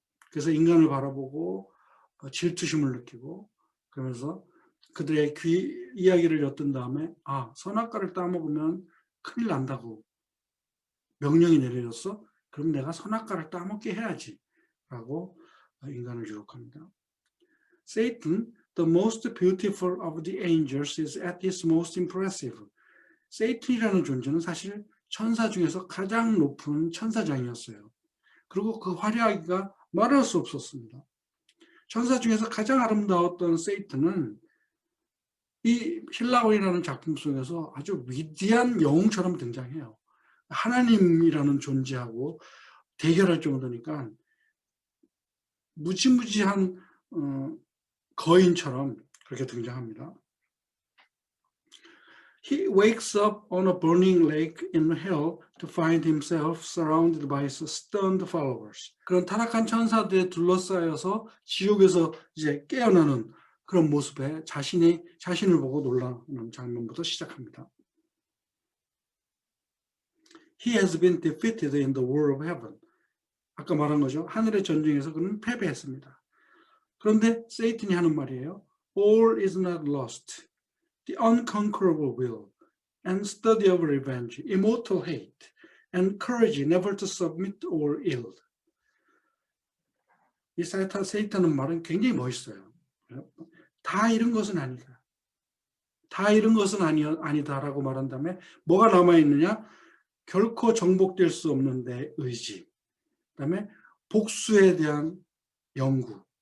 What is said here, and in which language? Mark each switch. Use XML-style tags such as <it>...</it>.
<ko>그래서 인간을 바라보고 질투심을 느끼고 그러면서 그들의 이야기를 엿든 다음에 선악과를 따먹으면 큰일 난다고 명령이 내려졌어? 그럼 내가 선악과를 따먹게 해야지 라고 인간을 유혹합니다.</ko> <en>Satan, the most beautiful of the angels, is at his most impressive.</en> <ko>세이튼이라는 존재는 사실 천사 중에서 가장 높은 천사장이었어요. 그리고 그 화려하기가 말할 수 없었습니다. 천사 중에서 가장 아름다웠던 세이튼은 이 힐라오이라는 작품 속에서 아주 위대한 영웅처럼 등장해요. 하나님이라는 존재하고 대결할 정도니까 무지무지한 거인처럼 그렇게 등장합니다.</ko> <en>He wakes up on a burning lake in hell to find himself surrounded by his stunned followers.</en> <ko>그런 타락한 천사들에 둘러싸여서 지옥에서 이제 깨어나는 그런 모습에 자신을 보고 놀라는 장면부터 시작합니다.</ko> <en>He has been defeated in the war of heaven.</en> <ko>아까 말한 거죠. 하늘의 전쟁에서 그는 패배했습니다. 그런데 세이튼이 하는 말이에요.</ko> <en>All is not lost. The unconquerable will and study of revenge, immortal hate, and courage never to submit or yield.</en> <ko>이 세이탄은 말은 굉장히 멋있어요. 다 잃은 것은 아니다. 다 잃은 것은 아니다라고 말한 다음에 뭐가 남아있느냐? 결코 정복될 수 없는 내 의지. 그다음에 복수에 대한 연구.</ko>